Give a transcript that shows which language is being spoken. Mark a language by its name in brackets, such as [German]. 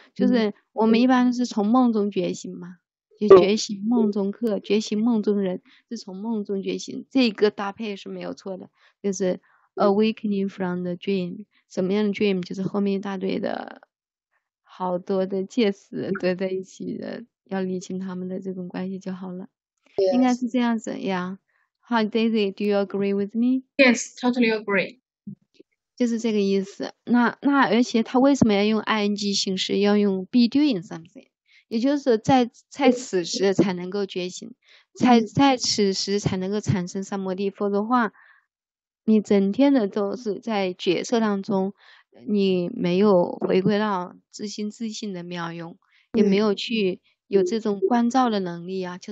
[Chinese] 就是我们一般是从梦中觉醒嘛，就觉醒梦中客，觉醒梦中人，是从梦中觉醒。这个搭配是没有错的，就是 [English] awakening from the dream。 [Chinese] 什么样的 dream？就是后面一大堆的好多的介词堆在一起的，要理清他们的这种关系就好了。应该是这样子呀。 [English] Hi Daisy, do you agree with me? Yes, totally agree. [Chinese] 就是这个意思。那而且他为什么要用 ing 形式，要用 [English] be doing something？ [Chinese] 也就是在此时才能够觉醒，在此时才能够产生三摩地，否则的话，你整天的都是在角色当中，你没有回归到自心自性的妙用，也没有去有这种关照的能力啊。